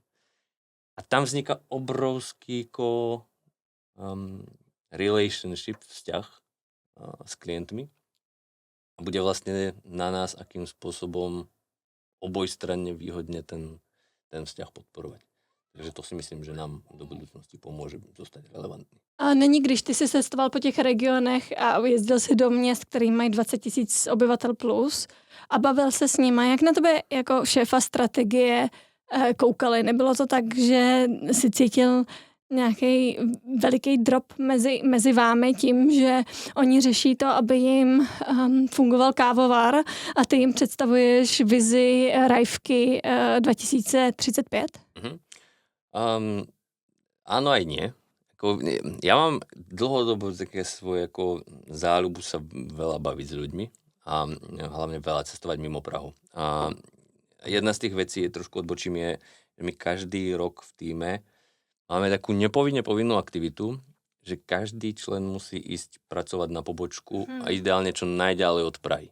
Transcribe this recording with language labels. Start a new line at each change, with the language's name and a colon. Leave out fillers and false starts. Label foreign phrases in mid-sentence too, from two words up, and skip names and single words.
Slovak: A tam vzniká obrovský relationship, vzťah s klientmi. A bude vlastne na nás, akým spôsobom obojstranne výhodne ten vzťah podporovať.
Czech: Takže to si myslím, že nám do budoucnosti pomůže zostať relevantní. A není, když ty jsi cestoval po těch regionech a jezdil si do měst, který mají 20 000 obyvatel plus a bavil se s nima, jak na tebe jako šéfa strategie koukali? Nebylo to tak, že si cítil nějaký veliký drop mezi vámi tím, že oni řeší to, aby jim fungoval kávovar a ty jim představuješ vizi Rajvky 2035?
Slovak: Áno aj nie. Ja mám dlhodobo také svoje záľubu sa veľa baviť s ľuďmi a hlavne veľa cestovať mimo Prahu. A jedna z tých vecí, trošku odbočím, je, že my každý rok v tíme máme takú nepovinne povinnú aktivitu, že každý člen musí ísť pracovať na pobočku a ideálne čo najďalej od Prahy.